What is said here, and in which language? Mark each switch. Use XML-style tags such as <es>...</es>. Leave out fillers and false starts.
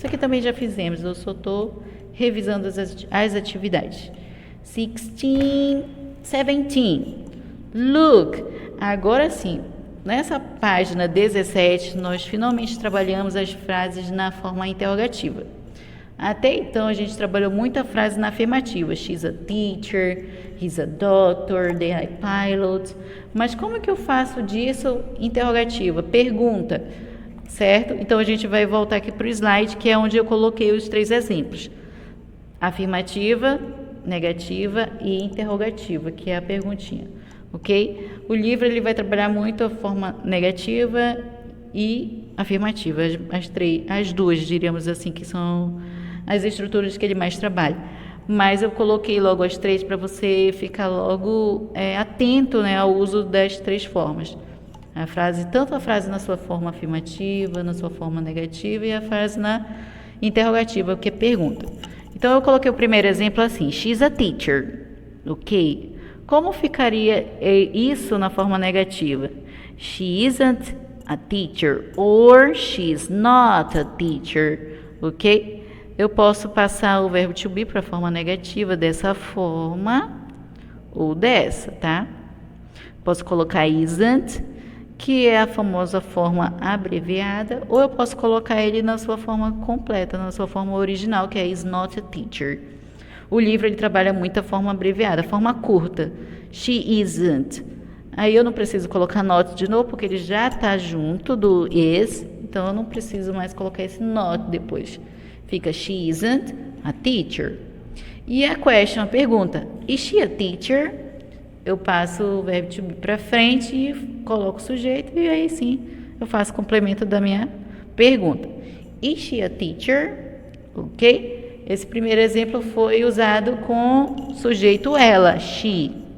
<pt>Isso aqui também já fizemos, eu só estou revisando as atividades. 16, 17. Look. Agora sim, nessa página 17, nós finalmente trabalhamos as frases na forma interrogativa. Até então, a gente trabalhou muito a frase na afirmativa.</pt> <en>She's a teacher, he's a doctor, they are pilots.</en> <pt>Mas como que eu faço disso interrogativa? Pergunta, certo? Então, a gente vai voltar aqui para o slide, que é onde eu coloquei os 3 exemplos. Afirmativa, negativa e interrogativa, que é a perguntinha, ok? O livro ele vai trabalhar muito a forma negativa e afirmativa, as duas, diríamos assim, que são as estruturas que ele mais trabalha. Mas eu coloquei logo as 3 para você ficar logo atento, né, ao uso das 3 formas. Tanto a frase na sua forma afirmativa, na sua forma negativa e a frase na interrogativa, que é pergunta. Então, eu coloquei o primeiro exemplo assim,</pt> <en>she's a teacher,</en> <pt>ok? Como ficaria isso na forma negativa?</pt> <en>She isn't a teacher or she's not a teacher, ok?</en> <pt>Eu posso passar o verbo to be para a forma negativa dessa forma ou dessa, tá? Posso colocar isn't, que é a famosa forma abreviada, ou eu posso colocar ele na sua forma completa, na sua forma original, que é</pt> <en>is not a teacher.</en> <pt>O livro ele trabalha muito a forma abreviada, a forma curta.</pt> <en>She isn't.</en> <pt>Aí eu não preciso colocar not de novo, porque ele já está junto do is, então eu não preciso mais colocar esse not depois. Fica</pt> <en>she isn't a teacher.</en> <pt>E a</pt> <en>question,</en> <pt>a pergunta,</pt> <en>is she a teacher?</en> <pt>Eu passo o verbo to be para frente e coloco o sujeito, e aí sim eu faço o complemento da minha pergunta.</pt> <en>Is she a teacher?</en> <pt>Ok? Esse primeiro exemplo foi usado com sujeito ela, she.</pt>